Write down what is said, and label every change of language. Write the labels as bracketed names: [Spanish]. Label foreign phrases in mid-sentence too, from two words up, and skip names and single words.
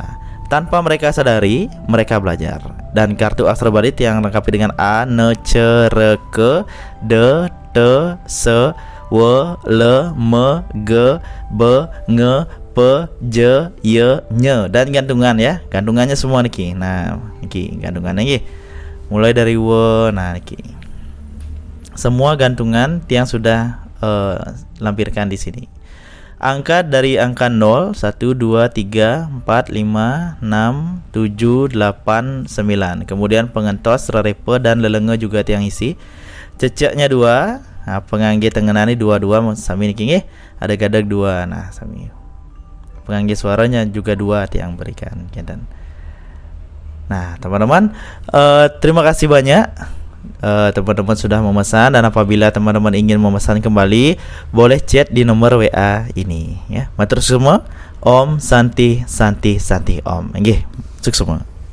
[Indonesian] Tanpa mereka sadari, mereka belajar. Dan kartu aksara Bali Tiang lengkapi dengan A, N, C, R, K, D, T, S, W, L, M, G, B, Ng, P, J, Y, Ny. Dan gantungan ya. Gantungannya semua niki. Nah, niki gantungannya niki. Mulai dari W, nah niki. Semua gantungan Tiang sudah lampirkan di sini. Angka dari angka 0, 1, 2, 3, 4, 5, 6, 7, 8, 9. Kemudian pengentos, rerepe, dan lelenge juga Tiang isi. Ceceknya 2. [Balinese] Nah, pengangge tengenani 22 sami niki nggih. Ada gadag 2. Nah, sami. [Indonesian] Pengangge suaranya juga 2 Tiang berikan. Nah, teman-teman, terima kasih banyak. Teman-teman sudah memesan, dan apabila teman-teman ingin memesan kembali, boleh chat di nomor WA ini ya. Matur semua. [Sanskrit] Om Santi Santi Santi Om. [Indonesian] Nggih, sukses semua.